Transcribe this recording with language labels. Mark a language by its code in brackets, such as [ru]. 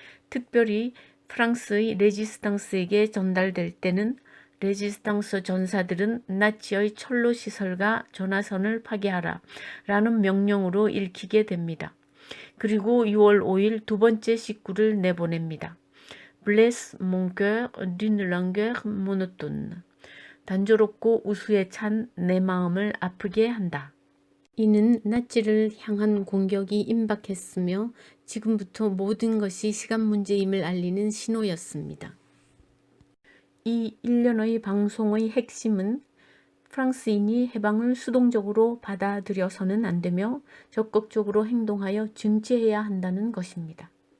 [ko] 특별히 프랑스의 레지스탕스에게 전달될 때는 레지스탕스 전사들은 나치의 철로 시설과 전화선을 파괴하라 라는 명령으로 읽히게 됩니다. 그리고 6월 5일 두 번째 식구를 내보냅니다. [fr] Blesse mon cœur d'une langueur monotone. [ko] 단조롭고 우수에 찬 내 마음을 아프게 한다. 이는 나치를 향한 공격이 임박했으며 지금부터 모든 것이 시간 문제임을 알리는 신호였습니다. 이 일련의 방송의 핵심은 프랑스인이 해방을 수동적으로 받아들여서는 안 되며 적극적으로 행동하여 증치해야 한다는 것입니다.